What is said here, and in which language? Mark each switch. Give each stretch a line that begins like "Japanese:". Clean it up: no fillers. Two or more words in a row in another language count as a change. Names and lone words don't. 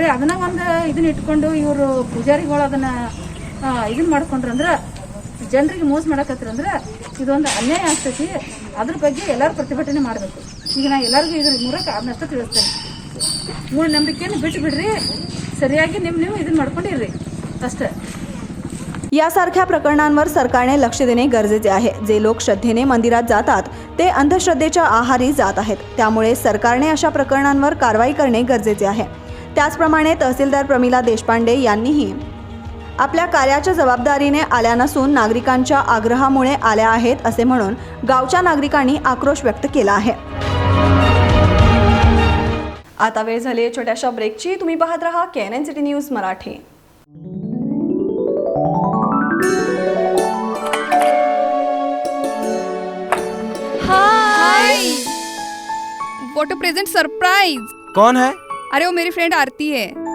Kannada: ಅದನ್ನ ಒಂದು ಇದನ್ನ ಇಟ್ಕೊಂಡು ಇವರು ಪೂಜಾರಿಗಳು ಅದನ್ನ ಇದನ್ನ ಮಾಡ್ಕೊಂಡ್ರಂದ್ರ ಜನರಿಗೆ ಮೋಸ ಮಾಡಕತ್ತಿರಂದ್ರೆ ಇದೊಂದು ಅನ್ಯಾಯ ಆಗ್ತೈತಿ. ಅದ್ರ ಬಗ್ಗೆ ಎಲ್ಲರೂ ಪ್ರತಿಭಟನೆ ಮಾಡಬೇಕು. ಈಗ ನಾ ಎಲ್ಲರಿಗೂ ಇದ್ರ ಮೂಲಕ ಅದನ್ನಷ್ಟ ತಿಳಿಸ್ತೇನೆ. ಮೂಢನंबिकेಯನ್ನು ಬಿಟ್ಟು ಬಿಡ್ರಿ, ಸರಿಯಾಗಿ ನೀವು ಇದನ್ನ ಮಾಡ್ಕೊಂಡಿರ್ರಿ ಅಷ್ಟೇ.
Marathi: यासारख्या प्रकरणांवर सरकारने लक्ष देणे गरजेचे आहे. जे लोक श्रद्धेने मंदिरात जातात ते अंधश्रद्धेच्या आहारी जात आहेत. त्यामुळे सरकारने अशा प्रकरणांवर कारवाई करणे गरजेचे आहे. त्याचप्रमाणे तहसीलदार प्रमिला देशपांडे यांनीही आपल्या कार्याच्या जबाबदारीने आल्या नसून नागरिकांच्या आग्रहामुळे आल्या आहेत असे म्हणून गावच्या नागरिकांनी आक्रोश व्यक्त केला आहे. आता वेळ झाली आहे छोट्याशा ब्रेकची. तुम्ही पाहत रहा KNN सिटी न्यूज मराठी.
English: Hi, what a present surprise.
Hindi: कौन है? अरे वो मेरी फ्रेंड आरती है.